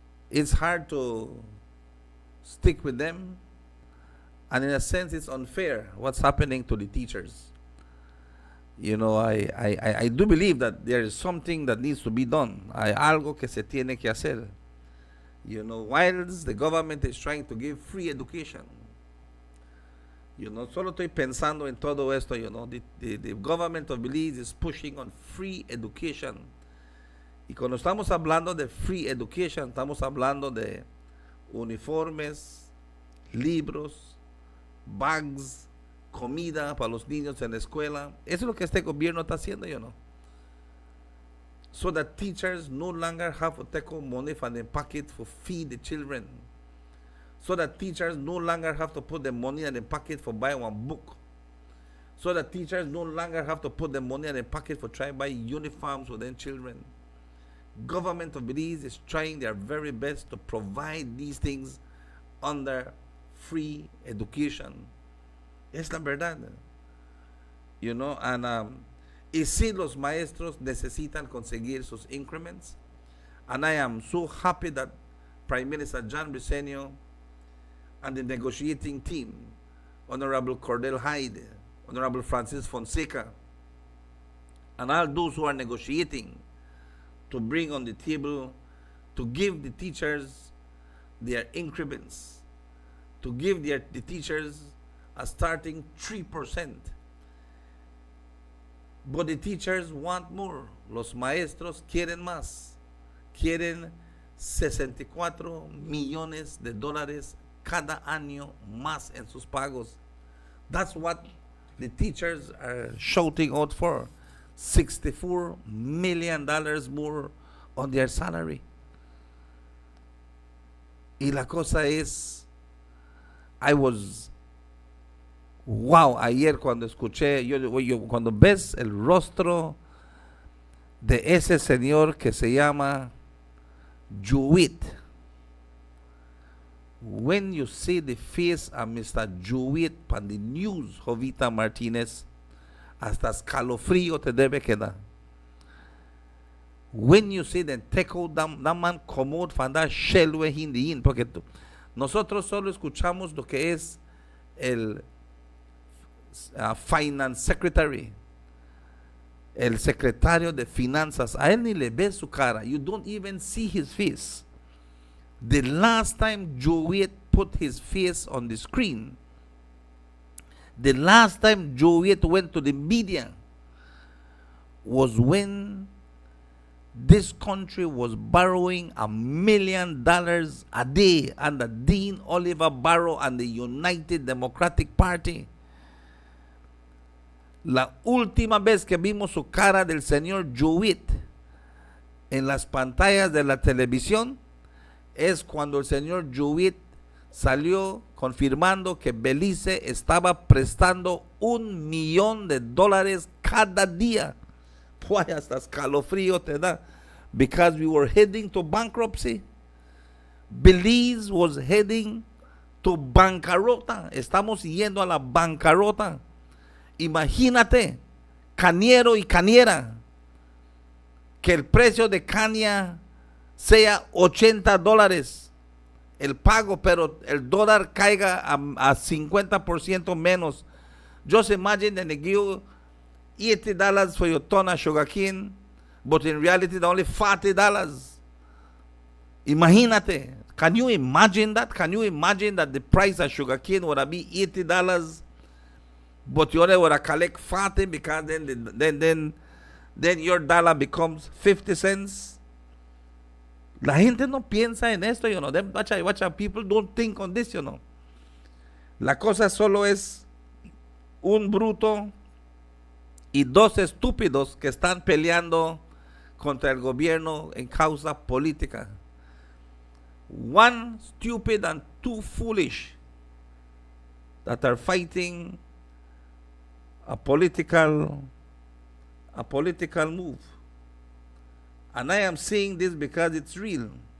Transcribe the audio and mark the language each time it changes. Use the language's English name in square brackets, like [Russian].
[English] It's hard to stick with them, and in a sense, it's unfair what's happening to the teachers. You know, I do believe that there is something that needs to be done. [Spanish] Hay algo que se tiene que hacer. [English] You know, whilst the government is trying to give free education. You know, [Spanish] solo estoy pensando en todo esto, [English] you know, the government of Belize is pushing on free education. [Spanish] Y cuando estamos hablando de [English] free education, [Spanish] estamos hablando de uniformes, libros, bags, comida para los niños en la escuela. Eso es lo que este gobierno está haciendo, [English] you know. So that teachers no longer have to take money from their pocket to feed the children. So that teachers no longer have to put the money in their pocket for buy one book. So that teachers no longer have to put the money in their pocket for trying to buy uniforms for their children. Government of Belize is trying their very best to provide these things under free education. [Spanish] Es la verdad. [English] You know, and [Spanish] y si los maestros necesitan conseguir sus [English] increments, and I am so happy that Prime Minister John Briceño and the negotiating team, Honorable Cordell Hyde, Honorable Francis Fonseca, and all those who are negotiating to bring on the table, to give the teachers their increments, to give the teachers a starting 3%. But the teachers want more. [Spanish] Los maestros quieren más. Quieren 64 millones de dólares cada año más en sus pagos. [English] That's what the teachers are shouting out for. $64 million more on their salary. [Spanish] Y la cosa es, wow, ayer cuando escuché, yo cuando ves el rostro de ese señor que se llama Jewett, [English] when you see the face of Mr. [Spanish] Jowett [English] on the news, [Spanish] Jovita Martinez, hasta escalofrío te debe quedar. [English] When you see them take out that man come out from that shell where he in the in, [Spanish] porque nosotros solo escuchamos lo que es el finance secretary, el secretario de finanzas. A él ni le ve su cara. [English] You don't even see his face. The last time Jowett put his face on the screen, the last time Jowett went to the media was when this country was borrowing $1 million a day under Dean Oliver Barrow and the United Democratic Party. [Spanish] La última vez que vimos su cara del señor Jowett en las pantallas de la televisión es cuando el señor Jowett salió confirmando que Belize estaba prestando $1 millón cada día. Why, hasta escalofrío te da. [English] Because we were heading to bankruptcy. Belize was heading to bancarrota. [Spanish] Estamos yendo a la bancarrota. Imagínate, cañero y cañera, que el precio de caña sea $80 el pago, pero el dólar caiga a 50% menos. [English] Just imagine that they give $80 for your ton of sugarcane, but in reality they're only $40. [Spanish] Imagínate. [English] Can you imagine that? Can you imagine that the price of sugarcane would be $80, but you only would collect 40 because then your dollar becomes 50 cents? [Spanish] La gente no piensa en esto, [English] you know. Watch out, people don't think on this, you know. [Spanish] La cosa solo es un bruto y dos estúpidos que están peleando contra el gobierno en causa política. [English] One stupid and two foolish that are fighting a political move. And I am saying this because it's real.